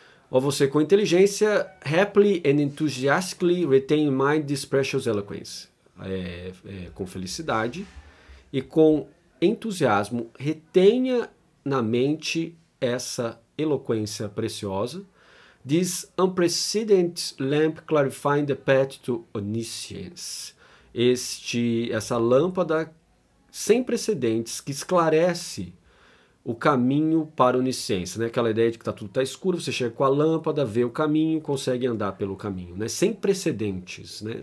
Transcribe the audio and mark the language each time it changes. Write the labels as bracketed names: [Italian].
[Portuguese] Ou você com inteligência, [English] happily and enthusiastically retain in mind this precious eloquence. [Portuguese] Com felicidade e com entusiasmo, retenha na mente essa eloquência preciosa. [English] This unprecedented lamp clarifying the path to omniscience. [Portuguese] Essa lâmpada sem precedentes que esclarece o caminho para a onisciência, né? Aquela ideia de que tudo está escuro, você chega com a lâmpada, vê o caminho, consegue andar pelo caminho, né? Sem precedentes, né?